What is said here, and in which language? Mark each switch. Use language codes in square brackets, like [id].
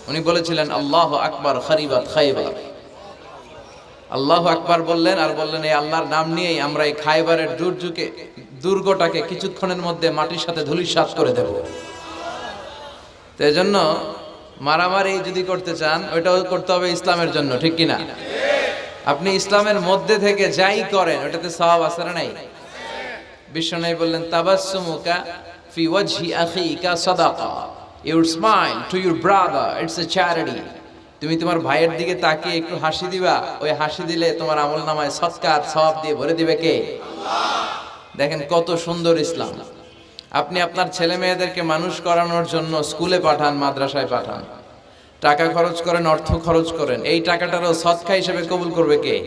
[bn] উনি বলেছিলেন [ar] আল্লাহু আকবার খারিবাত খায়বার। [bn] আল্লাহু আকবার বললেন আর বললেন এই আল্লাহর নাম নিয়েই আমরা এই খায়বারের দুর্গটাকে কিছুক্ষণের মধ্যে মাটির সাথে ধূলিসাৎ করে দেব। তো এজন্য মারামারি যদি করতে চান, ওইটাও করতে হবে ইসলামের জন্য, ঠিক কিনা? আপনি ইসলামের মধ্যে থেকে যাই করেন ওটাতে সওয়াব আছে না নাই? বিশ্বনবী বললেন [ar] তাবাসসুমুকা fi wajhi akhika sadaqa. [en] You smile to your brother, it's a charity. [bn] তুমি তোমার ভাইয়ের দিকে তাকিয়ে একটু হাসি দিবা, ওই হাসি দিলে তোমার আমলনামায় সদকার সওয়াব দিয়ে ভরে দিবে কে? আল্লাহ। দেখেন কত সুন্দর ইসলাম। আপনি আপনার ছেলে মেয়েদেরকে মানুষ করানোর জন্য স্কুলে পাঠান, মাদ্রাসায় পাঠান, টাকা খরচ করেন, অর্থ খরচ করেন, এই টাকাটারও সদকা হিসেবে কবুল করবে কে?